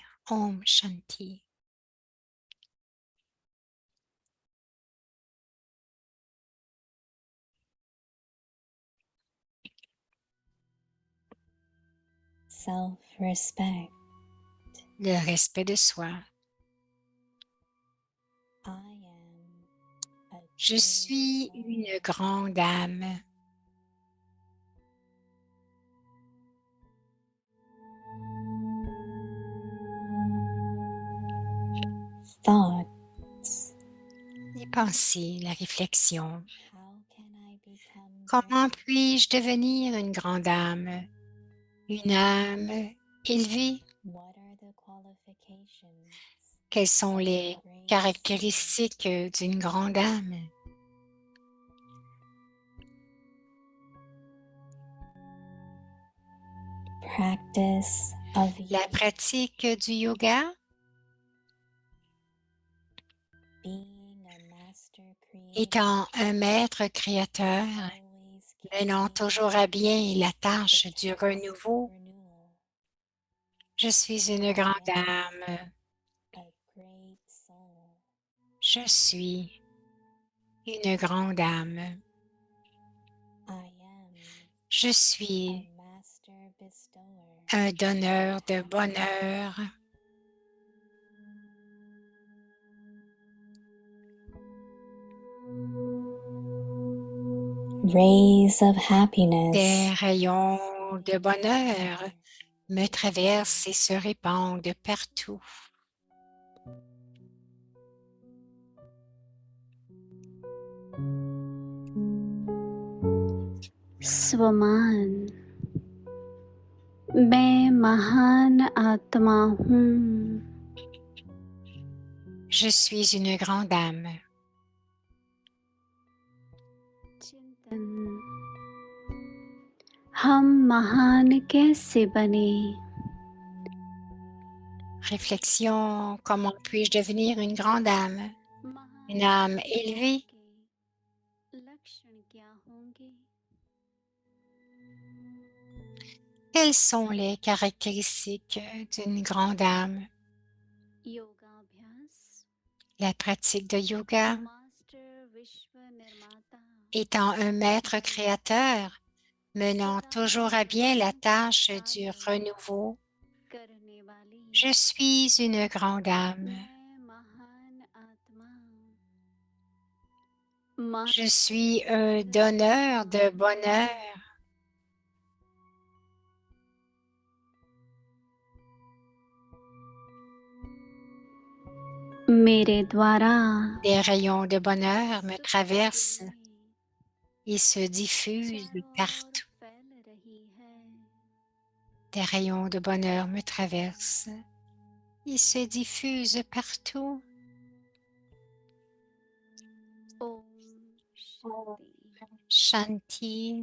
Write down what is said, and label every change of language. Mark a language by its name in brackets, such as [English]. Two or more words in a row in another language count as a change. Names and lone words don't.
[Hindi] ओम शांति. [English] Self-respect. [French] Le respect de soi. [English] I am a [French] Je [English] great [French] suis [English] soul. [French] une grande âme. [English] Thoughts. [French] Les pensées, la réflexion. [English] How can I become [French] Comment [English] great? [French] puis-je devenir une grande âme? Une âme élevée? [English] What are the qualifications [French] Quelles sont [English] of a [French] les [English] great soul? [French] caractéristiques d'une grande âme? [English] Practice of [French] La [English] yoga. [French] pratique du yoga, [English] Being a master creator. [French] étant un maître créateur, [English] Always [French] menant [English] carrying [French] toujours à bien la [English] the [French] tâche du [English] task of [French] renouveau. [English] renewal. [French] Je suis une grande âme. [English] A great soul. [French] Je suis une grande âme. [English] I am [French] Je [English] a [French] suis [English] master bestower. [French] un donneur de bonheur. [English] Rays of happiness. [French] Des rayons de bonheur me traversent et se répandent partout. [Hindi] स्वमान मैं महान आत्मा हूँ [French] Je suis une grande âme. [Hindi] चिंतन हम महान कैसे बने [French] Réflexion, comment puis-je devenir une grande âme? Une âme élevée? [Hindi] के लक्षण क्या होंगे [French] Quelles sont les caractéristiques d'une grande âme? [Hindi] योगाभ्यास [French] La pratique de yoga, [Hindi] मास्टर विश्व निर्माता [French] étant un maître créateur, menant toujours à bien la tâche du renouveau. [Hindi] करने वाली [French] Je suis une grande âme. [Hindi] मैं महान आत्मा [French] Je suis un donneur de bonheur. [Hindi] मेरे द्वारा [French] Des rayons de bonheur me traversent et se diffusent partout. [Hindi] फैल रही है [French] Des rayons de bonheur me traversent et se diffusent partout. [Hindi] ओम Om शांति